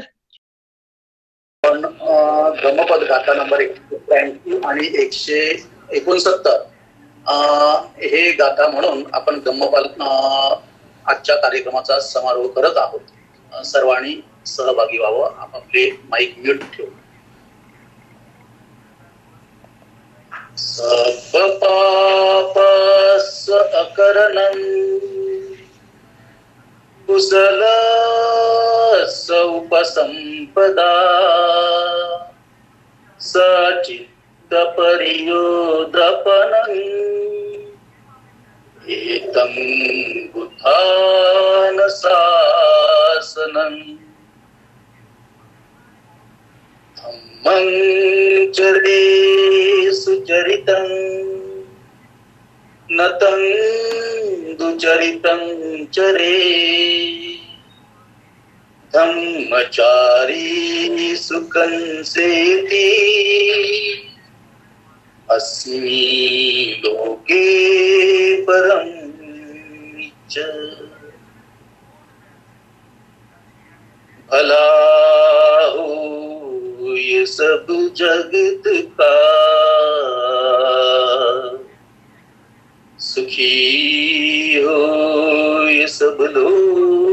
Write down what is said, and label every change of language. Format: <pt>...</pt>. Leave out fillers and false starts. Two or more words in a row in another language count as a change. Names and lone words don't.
<mr>पण धम्मपद गाथा नंबर 183 आणि 169 हे गाथा म्हणून आपण धम्मपद आजच्या कार्यक्रमाचा समारोह करत आहोत. सर्वांनी सहभागी व्हावं, आपापले माईक म्यूट ठेवून.</mr> <pi>सब पापस अकरणं कुशल सौपसंपदा सचित्त परियोदपनं एतं बुद्धान शासनं धम्मं चरे सुचरितं नतं दुचरितं चरे धम्मचारी सुखं सेति अस्मि लोके परं च</pi> <hi>भला हो ये सब जगत का सुखी हो ये सब लोग</hi>